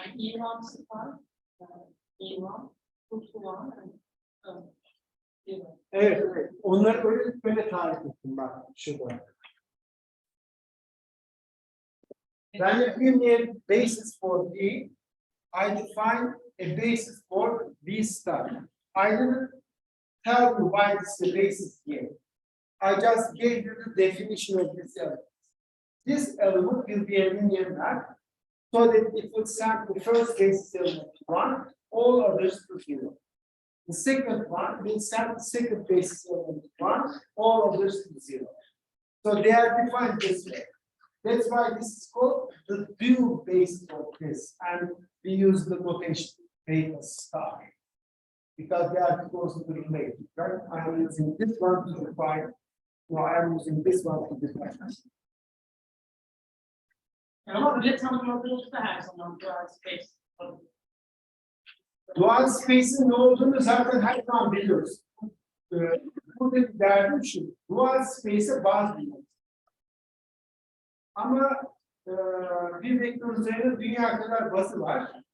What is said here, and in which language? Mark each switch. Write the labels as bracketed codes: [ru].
[tr] İran sıfır İran kurtulan Evet, evet. Onları böyle tarif ettim bak şurada. [en] When you give me a basis for D, I define a basis for V star. I didn't tell you why this is the basis here. I just gave you the definition of this element. This element will be a linear map so that it will send the first basis element to 1, all others to 0. The second one will send the second basis element to 1, all others to 0. So they are defined this way. That's why this is called the dual basis of this, and we use the notation beta star because they are closely related, right? I am using this one to define, I am using this one to define. [tr] ama öyle tanımladığımızda her zaman dual space. Dual space'in ne olduğunu zaten her zaman biliyoruz. Burada derdim şu, dual space'e bazı biliyoruz. Ama bir vektör üzerinde dünya kadar bazı var.